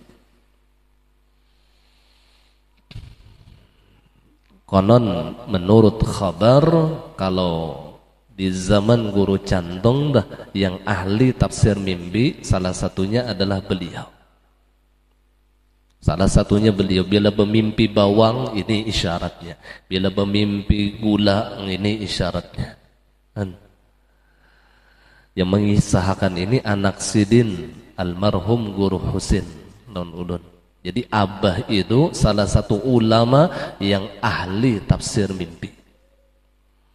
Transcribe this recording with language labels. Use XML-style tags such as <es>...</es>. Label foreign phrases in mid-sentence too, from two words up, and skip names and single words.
<id>Konon menurut khabar kalau di zaman Guru Cantong dah yang ahli tafsir mimpi salah satunya adalah beliau. Salah satunya beliau bila bermimpi bawang ini isyaratnya, bila bermimpi gula ini isyaratnya. Yang mengisahkan ini anak Sidin almarhum Guru Husin non ulun. Jadi abah itu salah satu ulama yang ahli tafsir mimpi.</id>